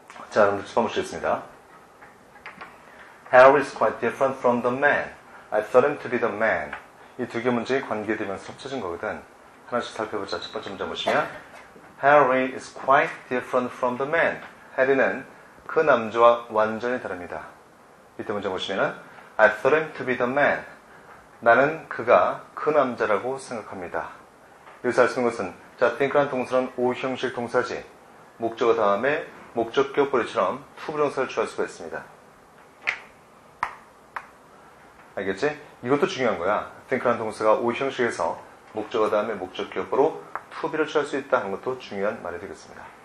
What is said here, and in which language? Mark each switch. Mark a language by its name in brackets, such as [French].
[Korean] 자, 여러분들 써보시겠습니다. [English] Harry is quite different from the man. I thought him to be the man. [Korean] 이 두 개 문제의 관계되면서 합쳐진 거거든. 하나씩 살펴보자. 첫 번째 문제 보시면 [English] Harry is quite different from the man. [Korean] 해리는 그 남자와 완전히 다릅니다. 밑에 문제 보시면은 [English] I thought him to be the man. [Korean] 나는 그가 그 남자라고 생각합니다. 여기서 알 수 있는 것은 자, think라는 동사는 오형식 동사지. 목적어 다음에 목적격 보리처럼 투부정사를 취할 수가 있습니다. 알겠지? 이것도 중요한 거야. think라는 동사가 오형식에서 목적어 다음에 목적격으로 투비를 취할 수 있다 하는 것도 중요한 말이 되겠습니다.